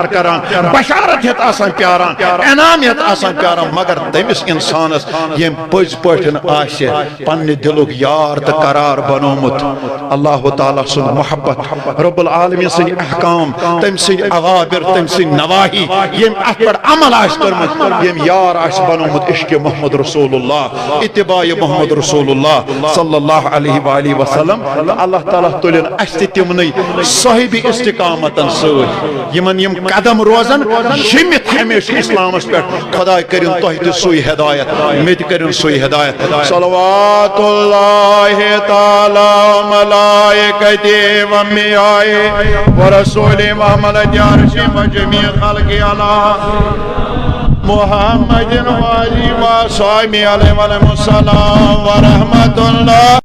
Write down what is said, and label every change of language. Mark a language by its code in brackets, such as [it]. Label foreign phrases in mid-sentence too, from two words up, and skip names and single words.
[ks] کران بشارت ہٮ۪تھ آسان پیاران انعام ہٮ۪تھ آسان پیاران مگر تٔمِس انسانس ییٚمۍ پٔزۍ پٲٹھۍ آسہِ پننہِ دِلُک یار تہٕ قرار بنومُت اللہ تعالیٰ سُنٛد محبت رب العالمین سٕنٛدۍ احکام تٔمۍ سٕنٛدۍ اوامر تٔمۍ سٕنٛدۍ نواہی ییٚمۍ اتھ پٮ۪ٹھ عمل آسہِ کوٚرمُت ییٚمۍ یار آسہِ بنومُت عشقِ محمد رسول اللہ اتباع محمد رسول اللہ [ar] صلی اللہ علیہ وآلہ وسلم [ks] اللہ تعالیٰ تُلِن اسہِ تہِ تِمنٕے صاحبِ استقامتن سۭتۍ یِمن یِم قدم روزن ییٚمِتھ ہمیشہِ اسلامس پٮ۪ٹھ خۄداے کٔرِن تۄہہِ تہِ سُے ہدایت مےٚ تہِ کٔرِن سُے ہدایت [ar] صلوات اللہ تعالیٰ ملائکتہِ وانبیائہِ ورسولِ محمد عرشِ وجمیع خلقِ اللہ محمد وآلہ وصحبہ علیہ السلام ورحمۃ اللہ